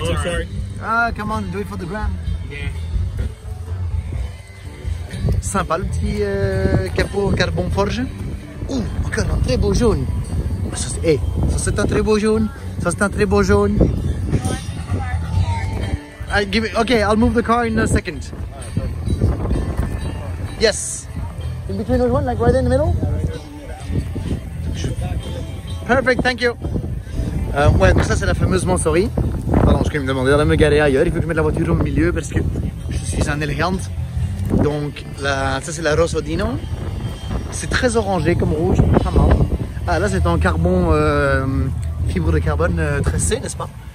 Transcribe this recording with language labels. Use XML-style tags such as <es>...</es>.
<en>Oh, sorry. Ah, come on, do it for the gram. Yeah.</en> <fr>Sympa le petit capot carbone forge. Ouh, encore un très beau jaune. Ça c'est un très beau jaune. Ça c'est un très beau jaune.</fr> <en>Okay, I'll move the car in a second. Yes. In between those one, like right in the middle. Perfect, thank you.</en> <fr>Ouais, donc ça c'est la fameuse Mansory. Pardon, je vais me demander de me garer ailleurs. Il faut que je mette la voiture au milieu parce que je suis un élégante. Donc ça c'est la Rossodino. C'est très orangé comme rouge, pas mal. Ah là c'est en carbone, fibre de carbone tressée, n'est-ce pas?</fr>